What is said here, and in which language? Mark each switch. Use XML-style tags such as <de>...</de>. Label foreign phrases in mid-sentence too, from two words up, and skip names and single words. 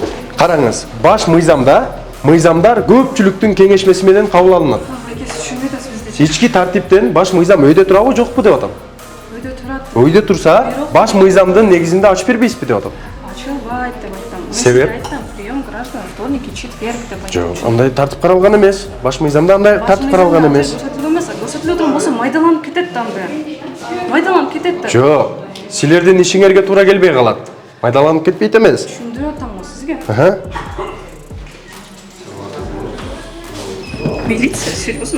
<ky>Караңыз, баш мыйзамда мыйзамдар көпчүлүктүн кеңешмеси менен кабыл алынат. Аке, сиз түшүнбөй атасыз бизди. Ички тартиптен баш мыйзам өйдө турабы, жокпу деп атам. Өйдө турат. Өйдө турса, баш мыйзамдын негизинде ачып бербейсизби деп атам. Ачылбайт деп айтам. Себеп? Айттым,</ky> <ru>прием граждан вторник и четверг</ru> <ky>деп</ky> <kk>Жоқ, андай тартып қаралған емес. Баш мыйзамда андай тартып қаралған емес.</kk> <ky>Көрсөтүлө турган болсо майдаланып кетет да анда. Майдаланып кетет да. Жоқ, силердин ишиңерге туура келбей калат. Майдаланып кетпейт эмес. Түшүндүрүп атам го сизге. Аха.</ky> <ru>Милиция, серьезно?</ru>